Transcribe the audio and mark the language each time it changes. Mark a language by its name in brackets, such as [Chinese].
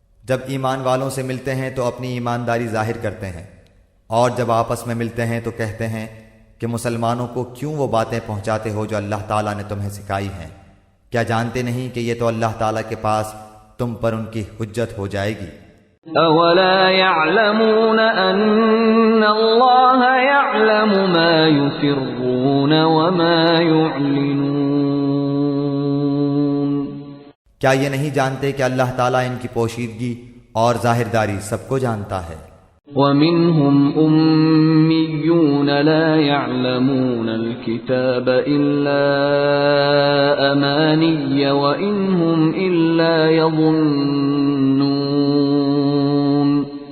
[Urdu] جب ایمان والوں سے ملتے ہیں تو اپنی ایمانداری ظاہر کرتے ہیں، اور جب آپس میں ملتے ہیں تو کہتے ہیں کہ مسلمانوں کو کیوں وہ باتیں پہنچاتے ہو جو اللہ تعالیٰ نے تمہیں سکھائی ہیں؟ کیا جانتے نہیں کہ یہ تو اللہ تعالیٰ کے پاس تم پر ان کی حجت ہو جائے گی؟ [Arabic] اولا يعلمون ان اللہ يعلم ما يسرون وما يعلنون. [Urdu] کیا یہ نہیں جانتے کہ اللہ تعالیٰ ان کی پوشیدگی اور ظاہرداری سب کو جانتا ہے؟ [Arabic] وَمِنْهُمْ أُمِّيُّونَ لَا يَعْلَمُونَ الْكِتَابَ إِلَّا أَمَانِيَّ وَإِنْ هُمْ إِلَّا يَظُنُّونَ.